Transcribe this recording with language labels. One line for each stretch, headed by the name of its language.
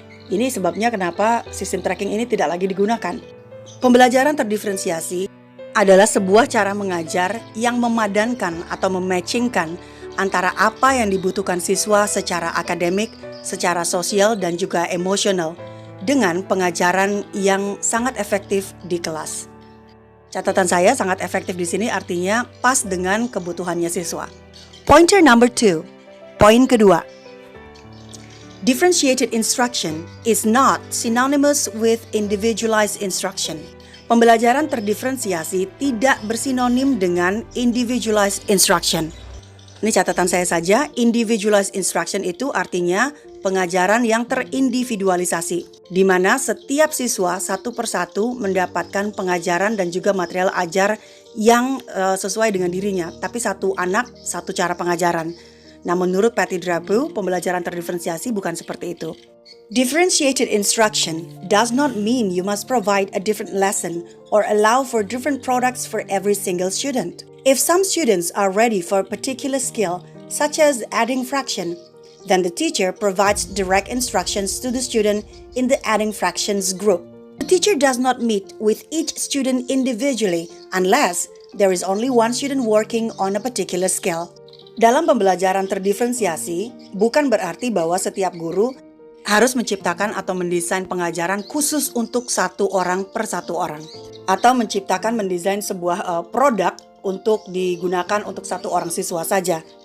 Indonesian: Ini sebabnya kenapa sistem tracking ini tidak lagi digunakan. Pembelajaran terdiferensiasi adalah sebuah cara mengajar yang memadankan atau mematchingkan antara apa yang dibutuhkan siswa secara akademik, secara sosial, dan juga emosional dengan pengajaran yang sangat efektif di kelas. Catatan saya sangat efektif di sini artinya pas dengan kebutuhannya siswa.
English: Pointer number 2.
Indonesian: Poin kedua.
English: Differentiated instruction is not synonymous with individualized instruction.
Indonesian: Pembelajaran terdiferensiasi tidak bersinonim dengan individualized instruction. Ini catatan saya saja, individualized instruction itu artinya pengajaran yang terindividualisasi, di mana setiap siswa satu persatu mendapatkan pengajaran dan juga material ajar yang sesuai dengan dirinya, tapi satu anak, satu cara pengajaran. Nah, menurut Patty Drapu, pembelajaran terdiferensiasi bukan seperti itu.
English: Differentiated instruction does not mean you must provide a different lesson or allow for different products for every single student. If some students are ready for a particular skill, such as adding fraction, then the teacher provides direct instructions to the student in the adding fractions group. The teacher does not meet with each student individually unless there is only one student working on a particular skill.
Indonesian: Dalam pembelajaran terdiferensiasi, bukan berarti bahwa setiap guru harus menciptakan atau mendesain pengajaran khusus untuk satu orang per satu orang. Atau menciptakan mendesain sebuah produk untuk digunakan untuk satu orang siswa saja.